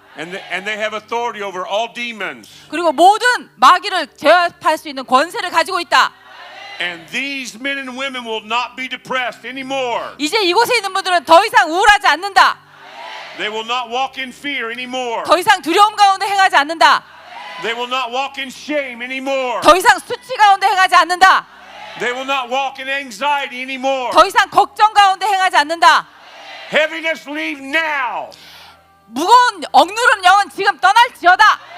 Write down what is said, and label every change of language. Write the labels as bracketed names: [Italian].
[English] And they have authority over all demons. [Korean] 그리고 모든 마귀를 제압할 수 있는 권세를 가지고 있다. [English] And these men and women will not be depressed anymore. [Korean] 이제 이곳에 있는 분들은 더 이상 우울하지 않는다. [English] They will not walk in fear anymore. [Korean] 더 이상 두려움 가운데 행하지 않는다. [English] They will not walk in shame anymore. [Korean] 더 이상 수치 가운데 행하지 않는다. [English] They will not walk in anxiety anymore. [Korean] 더 이상 걱정 가운데 행하지 않는다. [English] Heaviness leave now. [Korean] 무거운 억누르는 영은 지금 떠날지어다.